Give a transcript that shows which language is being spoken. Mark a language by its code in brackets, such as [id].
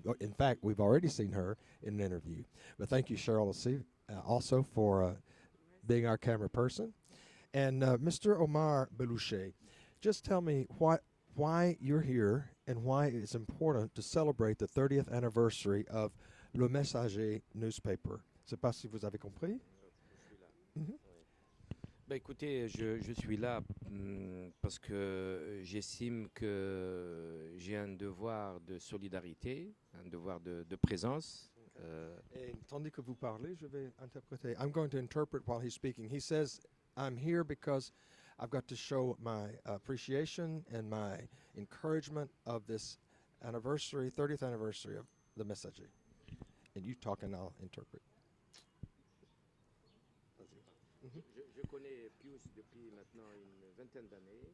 [en] In fact, we've already seen her in an interview. But thank you, Cheryl, also for being our camera person. And Mr. Omar Belouchet, just tell me why you're here and why it's important to celebrate the 30th anniversary of Le Messager newspaper. [fr] Je ne sais pas si vous avez compris. Mm-hmm. Ben écoutez, je suis là parce que j'estime que j'ai un devoir de solidarité, un devoir de présence. Et tandis que vous parlez, je vais interpréter. [en] I'm going to interpret while he's speaking. He says, I'm here because I've got to show my appreciation and my encouragement of this 30th anniversary of the Messager. And you talk and I'll interpret. [fr] Je connais Pius depuis maintenant une vingtaine d'années.